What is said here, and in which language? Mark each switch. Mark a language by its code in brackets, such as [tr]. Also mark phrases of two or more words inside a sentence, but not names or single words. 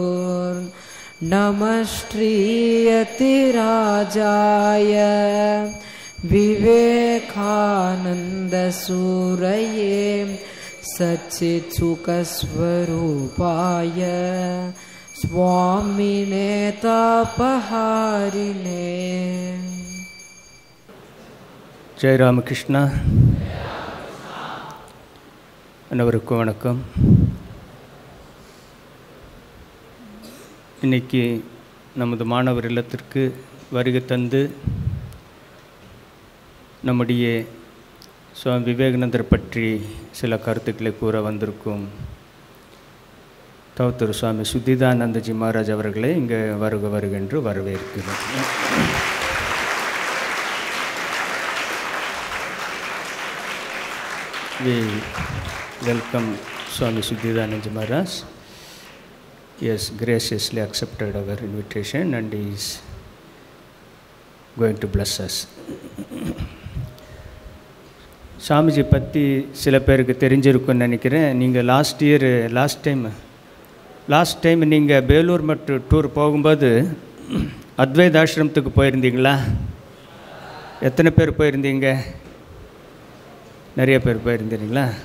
[sa] नमस्त्रियतिराजाय विवेकानन्दसूरये सच्चित्सुखस्वरूपाय स्वामिने तापहारिणे। जय रामकृष्ण। [ta] அனைவருக்கும் வணக்கம். இன்றைக்கி நமது மாணவர் இல்லத்திற்கு வருகை தந்து நம்முடைய சுவாமி விவேகானந்தர் பற்றி சில கருத்துக்களை கூற வந்திருக்கும் தவத்திரு சுவாமி சுத்திதானந்தஜி மகாராஜ் அவர்களை இங்கே வருகென்று வரவேற்கிறோம். [en] We welcome Swami Shuddhidanandaji Maharaj. He has graciously accepted our invitation and he is going to bless us. [ta] சாமிஜி பற்றி சில பேருக்கு தெரிஞ்சிருக்குன்னு நினைக்கிறேன். நீங்கள் [en] last time [ta] நீங்கள் பேலூர் மற்றும் டூர் போகும்போது அத்வைத ஆசிரமத்துக்கு போயிருந்தீங்களா? எத்தனை பேர் போயிருந்தீங்க? நிறைய பேர் போயிருந்தீங்களா?